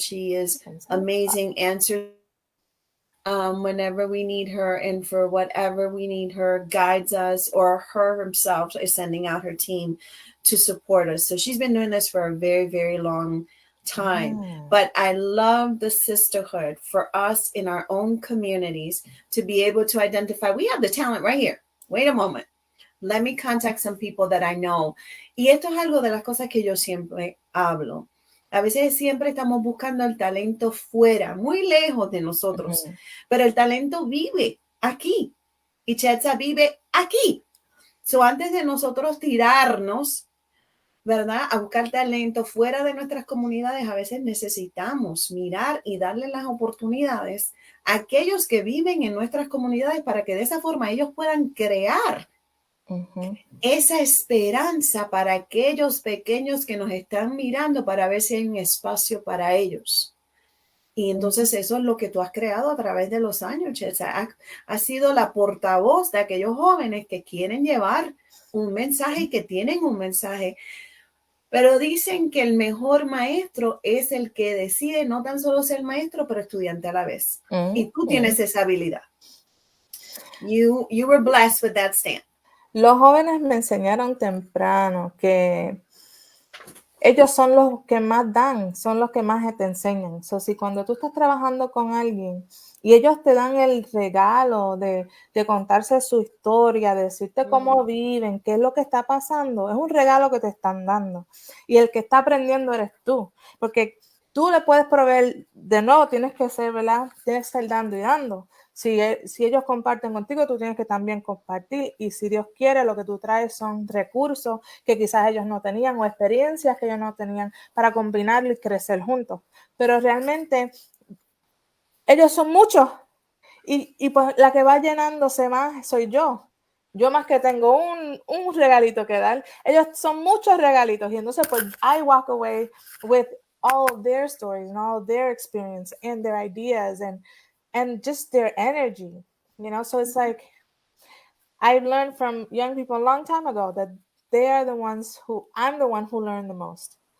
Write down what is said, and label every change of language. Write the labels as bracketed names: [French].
[English] She is amazing, answers whenever we need her, and for whatever we need her, guides us, or her herself is sending out her team to support us. So she's been doing this for a very, very long time. But I love the sisterhood for us in our own communities to be able to identify, we have the talent right here. Wait a moment. Let me contact some people that I know. [Spanish] Y esto es algo de las cosas que yo siempre hablo. A veces siempre estamos buscando el talento fuera, muy lejos de nosotros, pero el talento vive aquí. Y Chiedza vive aquí. So, antes de nosotros tirarnos, ¿verdad?, a buscar talento fuera de nuestras comunidades, a veces necesitamos mirar y darle las oportunidades a aquellos que viven en nuestras comunidades para que de esa forma ellos puedan crear esa esperanza para aquellos pequeños que nos están mirando para ver si hay un espacio para ellos. Y entonces eso es lo que tú has creado a través de los años, Chiedza. Has sido la portavoz de aquellos jóvenes que quieren llevar un mensaje y que tienen un mensaje. Pero dicen que el mejor maestro es el que decide no tan solo ser maestro, pero estudiante a la vez. Y tú tienes esa habilidad. [English] You were blessed with that stand. [Spanish] Los jóvenes me enseñaron temprano que ellos son los que más dan, son los que más te enseñan. So, si cuando tú estás trabajando con alguien y ellos te dan el regalo de contarse su historia, de decirte cómo viven, qué es lo que está pasando, es un regalo que te están dando. Y el que está aprendiendo eres tú, porque tú le puedes proveer, de nuevo tienes que ser, ¿verdad? Tienes que ser dando y dando. Si ellos comparten contigo, tú tienes que también compartir. Y si Dios quiere, lo que tú traes son recursos que quizás ellos no tenían o experiencias que ellos no tenían para combinarlo y crecer juntos. Pero realmente ellos son muchos y pues la que va llenándose más soy yo. Yo más que tengo un regalito que dar. Ellos son muchos regalitos y entonces pues [English] I walk away with all of their stories and all of their experience and their ideas and just their energy, you know. So it's like I learned from young people a long time ago that they are the ones who I'm the one who learned the most.